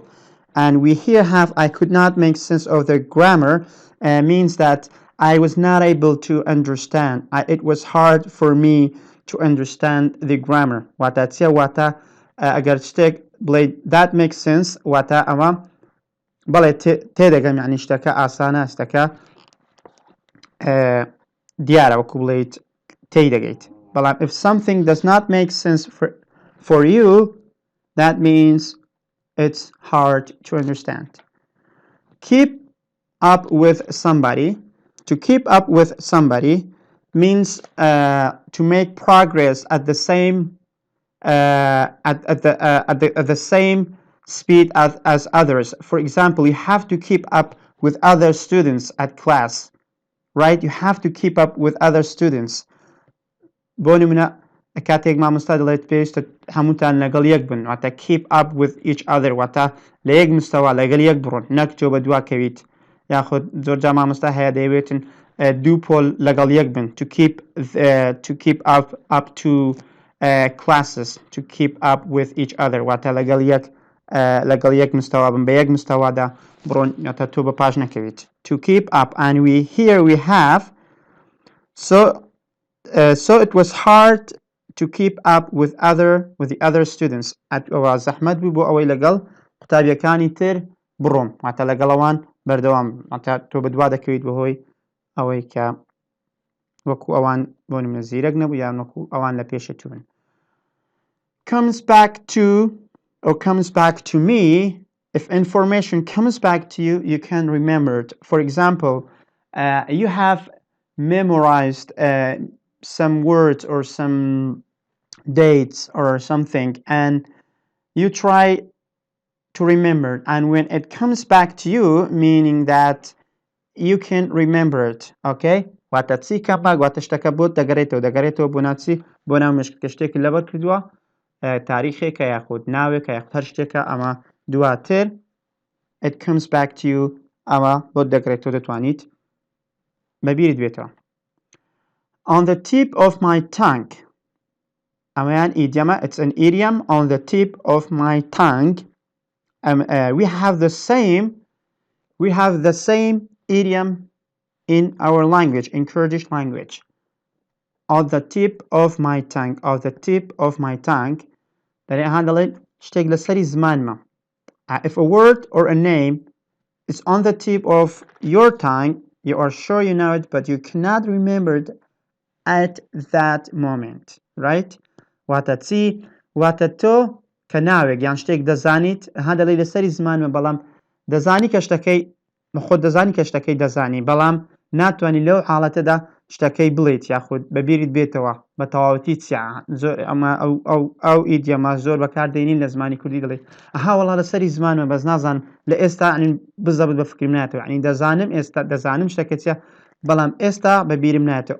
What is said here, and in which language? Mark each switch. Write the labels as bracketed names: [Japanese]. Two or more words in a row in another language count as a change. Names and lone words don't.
[English] And we here have I could not make sense of the grammar, means that I was not able to understand. It was hard for me to understand the grammar. [Central Kurdish] واتە تیا واتە ئەگەر شتێک بڵێت [English] that makes sense [Central Kurdish] واتە ئەمە بەڵێ تێدەگەم يعني شتەکە ئاسانە شتەکە دیارە وەکو بڵێیت تێدەگەیت. [English] بەڵام if something does not make sense for you, that means it's hard to understand. Keep up with somebody. To keep up with somebody means to make progress at the same at the same speed as others. For example, you have to keep up with other students at class, right? You have to keep up with other students. [Central Kurdish] بۆ کاتێک مامۆستا دەڵێت پێویستە هەمووتان لەگەڵ یەک بن، واتە [English] keep up with each other، [Central Kurdish] واتە لە یەک مستەوا لەگەڵ یەک بڕۆن، نەک تۆ بە دوا کەویت، یاخود زۆرجا مامۆستا هەیە دەیەوێتن دوو پۆل لەگەڵ یەک بن، [English] to keep up to classes، to keep up with each other، [Central Kurdish] واتە لەگەڵ یەک مستەوا بن، بە یەک مستەوادا بڕۆن، واتە تۆ بە پاش نەکەویت. [English] To keep up, and here we have so it was hard to keep up with the other students. [Central Kurdish] زەحمەت بوو بۆ ئەوەی لەگەڵ قوتابیەکانی تر بڕۆم، واتە لەگەڵەوان بەردەوام، واتە تۆ بەدوا دەکەویت بەهۆی ئەوەی کە وەکو ئەوان بۆ نمونە زیرەک نەبوو یان وەکو ئەوان لە پێشە بن. [English] comes back to me. If information comes back to you, you can remember it. For example, you have memorized some words or some dates or something, and you try to remember, and when it comes back to you, meaning that you can remember it. [Central Kurdish] Okay, واتە چی کەمە واتە شتەکە بۆت دەگەڕێتەوە بۆ ناچی بۆ ناو مشکلە شتێکی لەبەر کردووە، تاریخێکە یاخود ناوێکە یاخود هەر شتێکە، ئەمە دواتر [English] it comes back to you، [Central Kurdish] ئەمە بۆت دەگەڕێتەوە، دەتوانیت بەبیرت بێتەوە. [English] On the tip of my tongue. [Central Kurdish] ئەمەیان ئیدیەمە. [English] It's an idiom. On the tip of my tongue. We have the same idiom in our language, in Kurdish language. On the tip of my tongue. On the tip of my tongue. [Central Kurdish] دەڵێن شتێک لەسەری زمانمە. [English] If a word or a name is on the tip of your tongue, you are sure you know it, but you cannot remember it at that moment, right? [Central Kurdish] واتە چی؟ واتە تۆ کە ناوێک یان شتێک دەزانیت، دەڵێ لەسەری زمانمە، بەڵام دەزانی کە شتەکەی خۆت دەزانی کە شتەکەی دەزانی، بەڵام ناتوانانی لەو حاڵەتەدا شتەکەی بڵێیت یاخود بەبیریت بێتەوە بە تەواوەتی چیا. زۆر ئەمە ئەو ئیدیۆمە زۆر بەکاردێنین لە زمانی کوردی، دەڵێ ئەها وەڵا لەسەری زمانمە بەس نازانم لە ئێستا بزەبت بە فکرم نایەتەوە، ینی دەزانم ئێستا دەزانم شتەکە چیە، بەڵام ئێستا بەبیرم نایەتەوە.